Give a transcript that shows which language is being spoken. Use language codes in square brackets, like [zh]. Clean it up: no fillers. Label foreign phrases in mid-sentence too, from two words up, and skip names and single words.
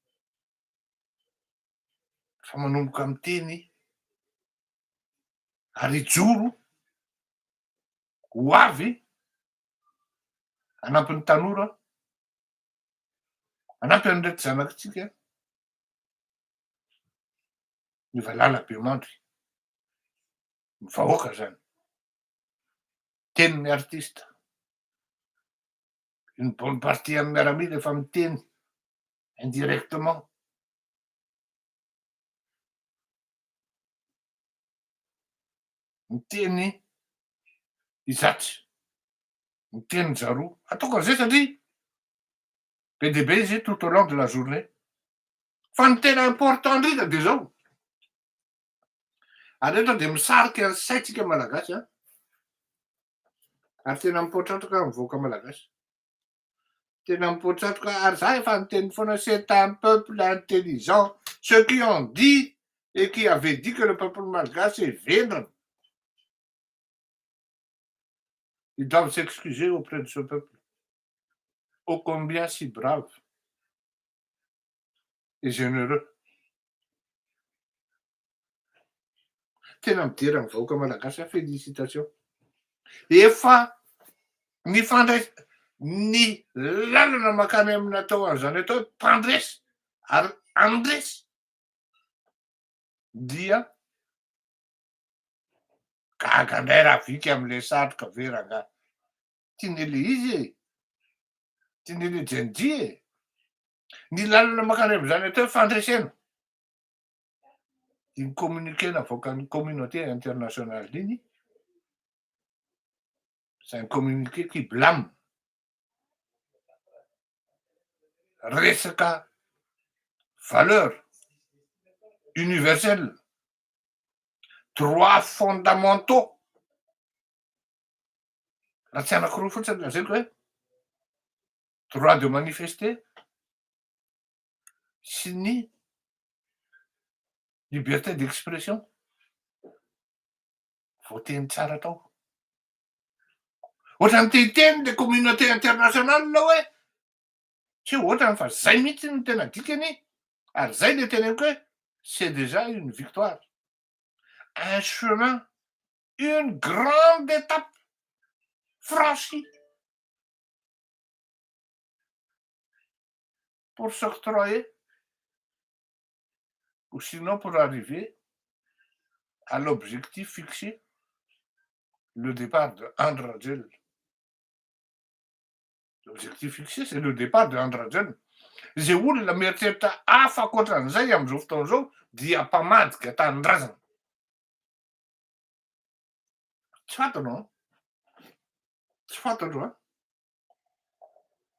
[mg] fa manomboka miteny ary hijoro ho avy hanampy ny tanora, hanampy an'ireto zanakitsika ny Valalabeomandry, ny vahoaka zany, tenin'ny artista. [fr] Une bonne partie [mg] amin'ny miaramila efa miteny indirectement. Miteny izatsy, miteny zaro. Ataoko an'izay satria be dia be izy [fr] tout au long de la journée. [mg] Fa ny tena important indrindra de zao. Ary ohatra de misarika ny saitsika malagasy a. Ary tena mipoatratraka ny vahoaka malagasy. Tena mipoatratraka ary za efa niteny foana [fr] c'est un peuple intelligent. Ceux qui ont dit et qui avaient dit que le peuple malgache est vénre. Ils doivent s'excuser auprès de ce peuple. Ô combien si brave et généreux. [mg] Tena midera ny vahoaka malagasy, félicitations. Efa ny lalana mankany amin'ny atao an'izany atao hoe mpandresy ary andresy dia gaga indray raha vika am'le satroka veranga. Tiany le izy e, tiany le Gen-Z e. Ny lalana mankany amin'izany atao hoe fandresena. Iny communiqué navoakan'ny [fr] communauté internationale [mg] iny, [fr] c'est un communiqué qui blâme resaka valeur universelle, droits fondamentaux. [mg] Raha tsy anakiroa fotsiny lazaiko hoe [fr] droit de manifester [mg] sy ny [fr] liberté d'expression. [mg] Voateny tsara tao. Ohatrany te-hiteny le [fr] communauté internationale là [mg] hoe tsy ohatrany fa zay mihitsy no tena dikany ary zay le teneniko hoe [fr] c'est déjà une victoire. Un chemin, une grande étape franchie pour s'octroyer ou sinon pour arriver à l'objectif fixé, le départ de Andradjel. L'objectif fixé, c'est le départ de Andradjel. [mg] Zay olona mieritreritra hafa ankoatran'izay am'izao fotoana zao dia mpamadika tanindrazana. Tsy fantanao? Tsy fantatro a?